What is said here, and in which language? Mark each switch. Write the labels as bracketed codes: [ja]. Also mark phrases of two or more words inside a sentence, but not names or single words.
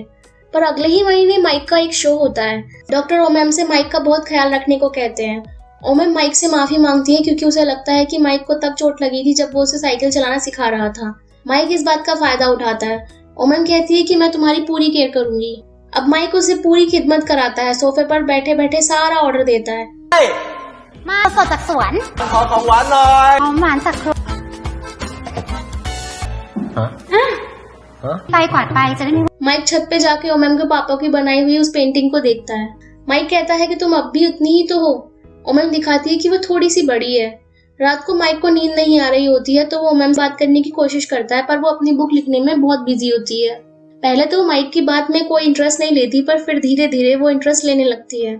[hi] पर अगले ही महीने माइक का एक शो होता है। डॉक्टर ओमम से माइक का बहुत ख्याल रखने को कहते हैं। ओमम माइक से माफी मांगती है क्योंकि उसे लगता है कि माइक को तब चोट लगी थी जब वो उसे साइकिल चलाना सिखा रहा था। माइक इस बात का फायदा उठाता है। ओमम कहती है कि मैं तुम्हारी पूरी केयर करूंगी। अब माइक उसे पूरी खिदमत कराता है। सोफे पर बैठे बैठे सारा ऑर्डर देता है। [th] มาสดจากสวน ขอของหวานหน่อย เอาหวานจากครัว ไปกวาดไปจะได้ไม่ [hi] माइक छत पे जाके ओमम के पापा की बनाई हुई उस पेंटिंग को देखता है। माइक कहता है कि तुम अब भी उतनी ही तो हो। ओमम दिखाती है कि वो थोड़ी सी बड़ी है। रात को माइक को नींद नहीं आ रही होती है तो वो ओमम से बात करने की कोशिश करता है पर वो अपनी बुक लिखने में बहुत बिजी होती है। पहले तो वो माइक की बात में कोई इंटरेस्ट नहीं लेती पर फिर धीरे धीरे वो इंटरेस्ट लेने लगती है।